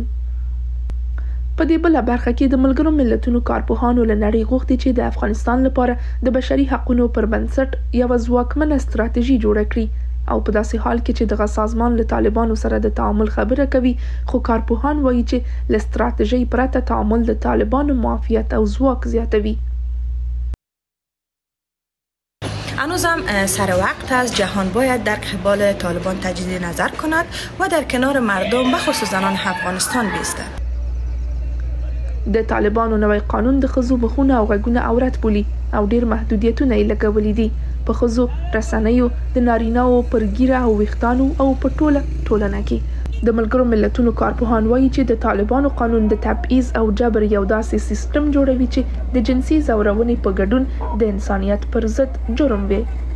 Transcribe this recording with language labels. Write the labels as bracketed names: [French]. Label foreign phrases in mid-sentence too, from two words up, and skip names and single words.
[Pashto] په دې بله برخه کې د ملګرو ملتونو کارپوهانو له نړۍ غوښتي چې د افغانستان لپاره د بشري حقونو پر بنسټ یوه ځواکمنه ستراتیژي جوړه کړي او په داسې حال کې چې دغه سازمان له طالبانو سره د تعامل خبره کوي، خو کارپوهان وایي چې له ستراتیژۍ پرته تعامل د طالبانو معافیت او ځواک زیاتوي. [Persian] هنوزم سر وقت است. جهان باید در قبال طالبان تجدید نظر کند و در کنار مردم بخصوص زنان افغانستان بایستد. [Pashto] د طالبانو نوی قانون د ښځو مخونه او غږونه عورت بولي او ډیر محدودیتونه یې لګولي دي په ښځو، رسنیو، د نارینه‌وو پر ږیره او ویښتانو او په ټوله ټولنه کې. د ملګرو ملتونو کارپوهان وایي چې د طالبانو قانون د تبعیض او جبر یو داسې سیستم جوړوي چې د جنسي ځورونې په ګډون د انسانیت پر ضد جرم وي.